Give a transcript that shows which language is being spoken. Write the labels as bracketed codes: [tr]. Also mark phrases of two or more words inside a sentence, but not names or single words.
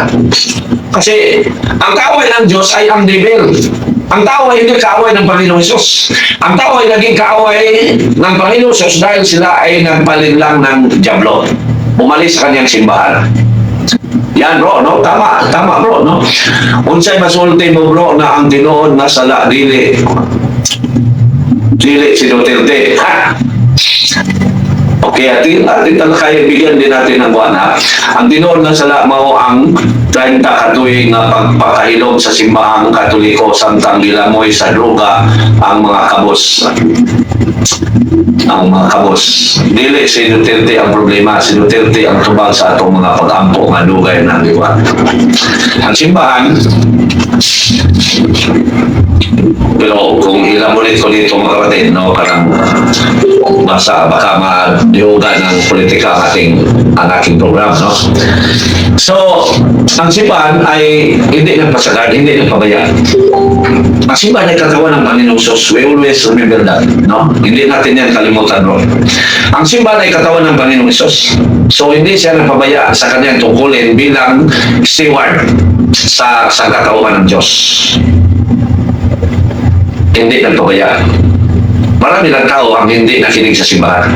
[tl] Kasi ang kaaway ng Diyos ay ang devil. Ang tao ay hindi kaaway ng Panginoong Hesus. Ang tao ay naging kaaway ng Panginoong Hesus dahil sila ay nagpalinlang ng dyablo. Umalis sa kanyang simbahan. Yan bro, no? Tama bro, no? [ceb] Unsay masulti mo bro na ang tinuod na sala dili si Duterte. [tl] Ha? Okay, ating kaya bigyan din natin ng buwan ha. [ceb] Ang tinuod na sala mao ang 30 katuig na pagpakahilom sa simbahang Katoliko samtang gilamoy sa droga ang mga kabos. Ang mga kabos. Dili si Duterte ang problema. Si Duterte ang tubag sa atong mga pag-ampo nga dugay ng liwan. [tl] Ang simbahan, pero kung ilamulit ko dito mga kapatid, no, parang baka ma-yoga ng politika ang aking program, no? So, ang simbahan ay hindi nagpasagad, hindi nagpabayaan. Ang simbahan ay katawan ng Panginoong Hesus. [en] We always remember that, no? [tl] Hindi natin yan kalimutan, bro. Ang simbahan ay katawan ng Panginoong Hesus. So, hindi siya nagpabaya sa kanyang tungkulin bilang steward sa katawan ng Diyos. Hindi nagpabaya. Marami ng tao ang hindi nakinig sa simbahan.